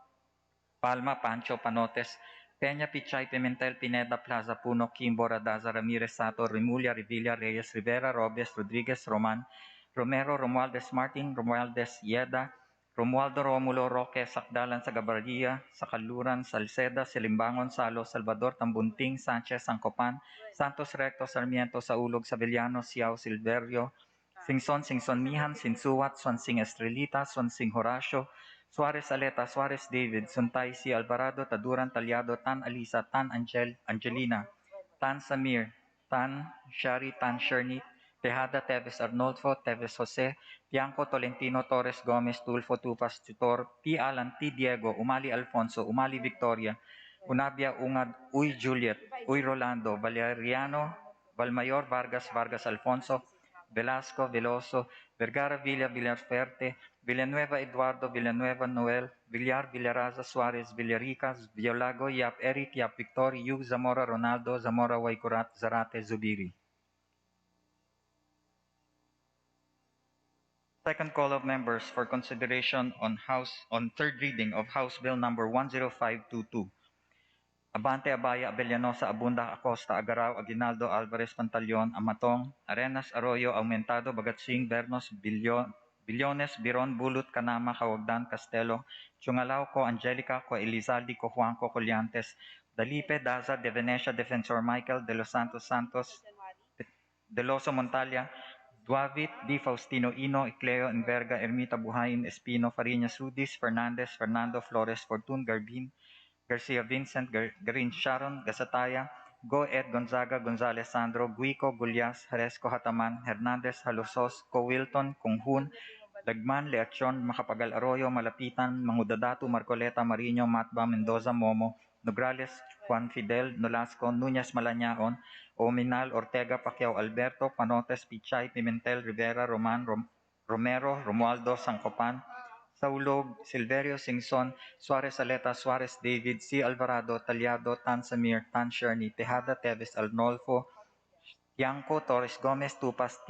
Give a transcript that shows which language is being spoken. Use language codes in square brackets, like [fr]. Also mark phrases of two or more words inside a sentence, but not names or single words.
[en] Palma, Pancho, Panotes, Peña, Pichay, Pimentel, Pineda, Plaza, Puno, Kimbo, Radaza, Ramirez, Sato, Remulla, Revilla, Reyes, Rivera, Robles, Rodriguez, Roman, Romero, Romualdez Martin, Romualdez Yeda, Romualdo Romulo, Roque, Sakdalan, Sagabarria, Sakaluran, Salceda, Silimbangon, Salo, Salvador, Tambunting, Sanchez, Sangcopan, Santos Recto, Sarmiento, Saulog, Sabellano, Siao, Silverio, Singson, Singson Mihan, Sinsuat, Swansing Estrelita, Swansing Horacio, Suarez Aleta, Suarez David, Suntay C. Alvarado, Taduran Talyado, Tan Alisa, Tan Angelina, Tan Samir, Tan Shari, Tan Sherny, Tejada, Teves Arnolfo, Teves Jose, Bianco Tolentino, Torres Gomez, Tulfo Tupas, Tutor, P. Alan, T. Diego, Umali Alfonso, Umali Victoria, Unabia Ungad, Uy Juliet, Uy Rolando, Valeriano, Valmayor Vargas, Vargas Alfonso, Velasco, Veloso, Vergara Villa, Villarferte, Villanueva Eduardo, Villanueva Noel, Villar, Villaraza, Suarez, Villaricas, Violago, Yap Eric, Yap Victor, Yu, Zamora Ronaldo, Zamora Waikurat, Zarate Zubiri. Second call of members for consideration on third reading of House Bill number 10522. Abante Abaya Abellanosa Abunda Acosta Agaraw Aguinaldo Alvarez Pantaleon Amatong Arenas Arroyo Aumentado Bagatsing Bernos Billones Biron Bulut Kanama Kawagdan Castelo Chungalao Ko Angelica Ko Elizalde Ko Juanco Colliantes Dalipe Daza de Venecia Defensor Michael de los Santos Santos Deloso Montalia Duavit Di Faustino Ino Icleo Enverga Ermita Buhayin Espino Fariñas Rudis Fernandez Fernando Flores Fortun Garbin Garcia Vincent, Garin Sharon, Gasataya, Go Ed Gonzaga, Gonzales Sandro, Guico, Gulyas, Haresco Hataman, Hernandez, Halusos, Co Wilton, Kunghun, Lagman, Leachon, Macapagal Arroyo, Malapitan, Mangudadatu, Marcoleta, Mariño, Matba, Mendoza, Momo, Nograles, Juan Fidel, Nolasco, Núñez Malañaon, Ominal, Ortega, Pacquiao, Alberto, Panotes, Pichay, Pimentel, Rivera, Romero, Romualdo, Sancopan, Saulog, Silverio Singson, Suarez Aleta, Suarez David, C. Alvarado, Talyado, Tan Samir, Tan Sherny, Tejada Teves, Arnolfo, Yanko, Torres Gomez, Tupas, T.